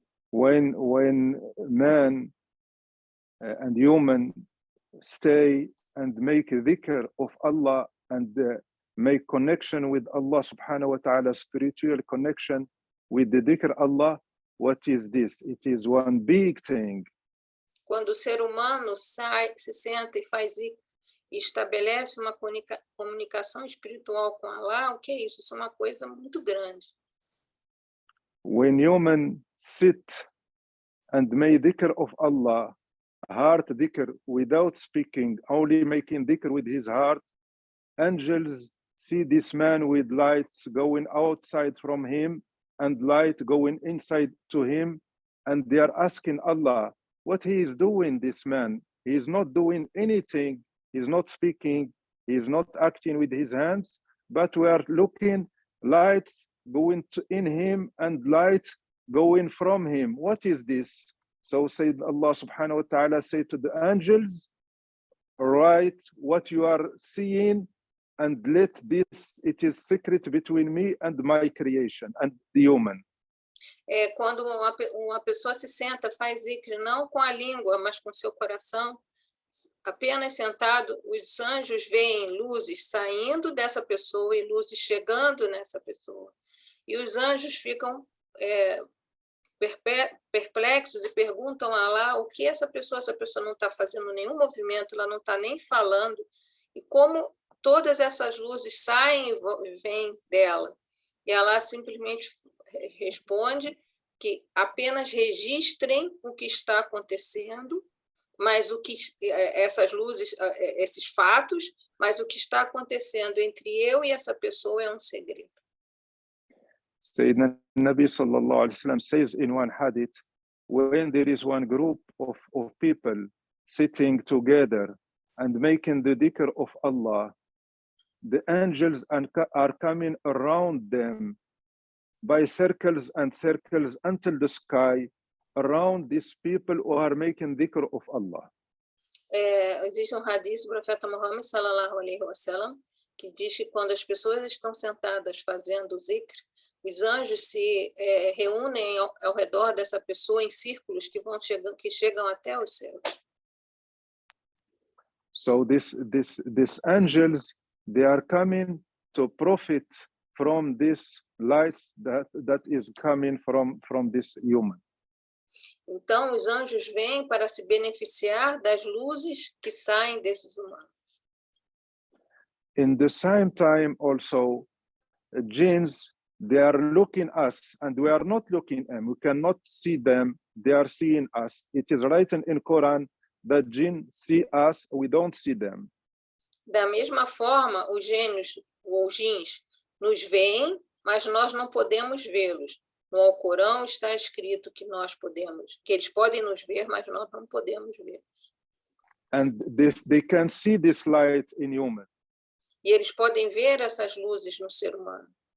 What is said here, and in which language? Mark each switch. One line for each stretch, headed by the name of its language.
English: When man and human stay and make a dhikr of Allah and make connection with Allah subhanahu wa ta'ala, spiritual connection with the dhikr Allah, what is this? It is one big thing.
Portuguese: Quando o ser humano se senta e faz e estabelece uma comunicação espiritual com Allah, o que é isso? Isso é uma coisa muito grande.
English: When human sit and make dhikr of Allah, heart dhikr without speaking, only making dhikr with his heart, angels see this man with lights going outside from him and light going inside to him, and they are asking Allah what he is doing, this man. He is not doing anything, he is not speaking, he is not acting with his hands, but we are looking lights going in him and light going from him. What is this? So said Allah subhanahu wa ta'ala say to the angels, write what you are seeing and let this, it is secret between me and my creation and the human.
Portuguese: Quando uma pessoa se senta, faz zikr não com a língua, mas com seu coração, apenas sentado, os anjos veem luzes saindo dessa pessoa e luzes chegando nessa pessoa. E os anjos ficam perplexos e perguntam a Allah o que essa pessoa não está fazendo nenhum movimento, ela não está nem falando, e como todas essas luzes saem e vêm dela. E Allah simplesmente responde que apenas registrem o que está acontecendo, mas o que essas luzes, esses fatos, mas o que está acontecendo entre eu e essa pessoa é um segredo.
English: Sayyidina Nabi sallallahu alaihi wasallam says in one hadith, when there is one group of people sitting together and making the dhikr of Allah, the angels are coming around them by circles and circles until the sky around these people who are making dhikr of Allah.
Portuguese: Existe um hadith do profeta Muhammad sallallahu alaihi wasallam que diz que quando as pessoas estão sentadas fazendo o zikr, os anjos se reúnem ao redor dessa pessoa em círculos que chegam até os céus.
English: So these angels, they are coming to profit from this lights that is coming from this human.
Portuguese: Então os anjos vêm para se beneficiar das luzes que saem desses humanos.
English: In the same time also, jinns, they are looking us and we are not looking them. We cannot see them. They are seeing us. It is written in Quran that jinn see us, we don't see them.
Portuguese: Da mesma forma, os gênios ou jins nos veem, mas nós não podemos vê-los. No Alcorão está escrito que eles podem nos ver, mas nós não podemos vê-los.
English: And they can see this light in human.
Portuguese: E eles podem ver essas luzes no ser humano.